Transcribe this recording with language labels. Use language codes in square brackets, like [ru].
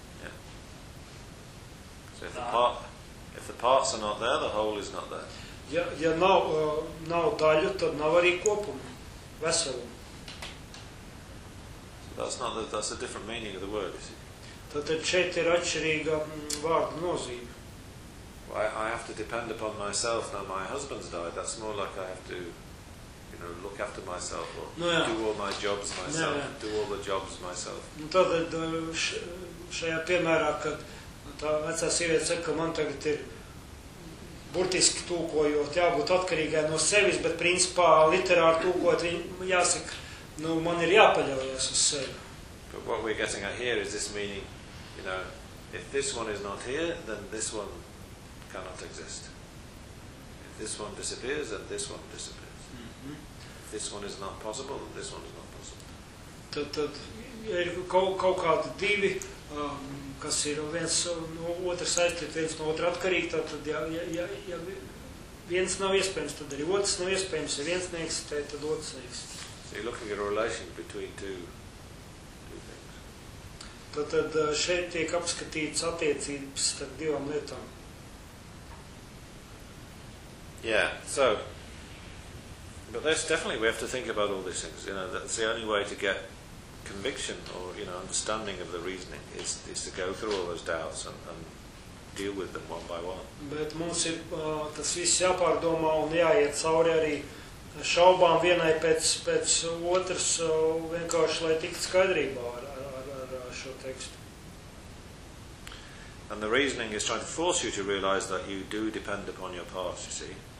[en] Yeah. So if the parts are not there, the whole is not there. [lv] Ja nav, nav daļu, tad nav arī kopuma, veselumu. [en] So that's a different meaning of the word, you see. [lv] Tad šeit ir atšķirīga vārda nozīme. [en] Well, I have to depend upon myself now my husband's died. That's more like I have to... Or look after myself, or no, do all my jobs myself, do all the jobs myself. [lv] Nu, tātad šajā piemērā, kad tā vecā sieviete saka, ka man tagad ir burtiski tūkojot, jābūt atkarīgai no sevis, bet principā literāri tūkojot, viņa jāsaka, nu, man ir jāpaļaujas uz sevi. [en] But what we're getting at here is this meaning, you know, if this one is not here, then this one cannot exist. If this one disappears, then this one disappears. This one is not possible, this one is not possible. [lv] Tad ir kaut kādi divi, kas ir viens no otras aiztiet, viens no otra atkarīgi, tad ja viens nav iespējams, tad arī otrs nav iespējams, ja viens neeksistē, tad otrs neeksistē. [en] So you're looking at a relation between two things. [lv] Tad šeit tiek apskatīts attiecības starp divām lietām. [en] Yeah, so... But that's definitely, we have to think about all these things, you know, that's the only way to get conviction or, you know, understanding of the reasoning, is to go through all those doubts and deal with them one by one. [lv] Bet mums ir tas viss jāpārdomā un jāiet cauri arī šaubām vienai pēc otras, vienkārši lai tiktu skaidrībā ar šo tekstu. [en] And the reasoning is trying to force you to realize that you do depend upon your past, you see.